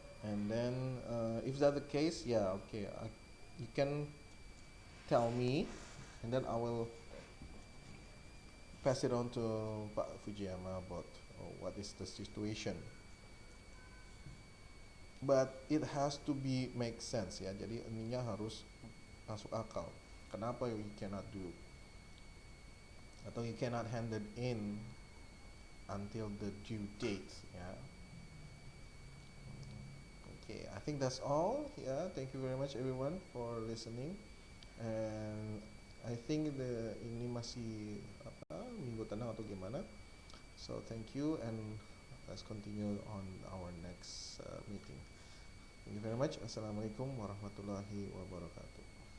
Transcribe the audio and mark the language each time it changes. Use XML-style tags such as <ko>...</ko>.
<en>And then if that the case, yeah, okay, you can tell me, and then I will pass it on to Pak Fujiyama about what is the situation. But it has to be make sense ya.</en> <id>Jadi ininya harus masuk akal.</id> <en>Kenapa you cannot do atau you cannot hand it in until the due date ya. Okay, I think that's all. Yeah, thank you very much everyone for listening. And I think</en> <id>ini masih apa minggu tenang atau gimana.</id> <en>So thank you and let's continue on our next meeting. Thank you very much.</en> <ar>Assalamualaikum warahmatullahi wabarakatuh.</ar>